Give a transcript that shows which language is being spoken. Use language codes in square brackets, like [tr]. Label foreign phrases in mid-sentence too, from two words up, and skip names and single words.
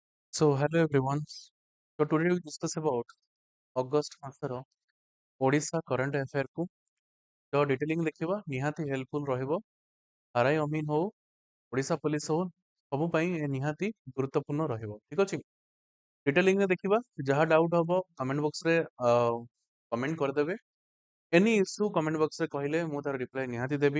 [en] So hello everyone. So today we discuss about August [or] ମାସର ଓଡ଼ିଶା [en] current affair [or] କୁ ତ [en] detailing [or] ଦେଖିବା ନିହାତି [en] helpful ରହିବ। [or] ଆରଆଇ ଅମିନ ହଉ ଓଡ଼ିଶା ପୋଲିସ ହଉ ସବୁ ପାଇଁ ଏ ନିହାତି ଗୁରୁତ୍ୱପୂର୍ଣ୍ଣ ରହିବ। ଠିକ ଅଛି। Detailing ରେ ଦେଖିବା ଯାହା ଡାଉଟ ହବ [en] comment box [or] ରେ କମେଣ୍ଟ କରିଦେବେ। [en] any issue comment box [or] ରେ କହିଲେ ମୁଁ ତାର ରିପ୍ଲାଏ ନିହାତି ଦେବି।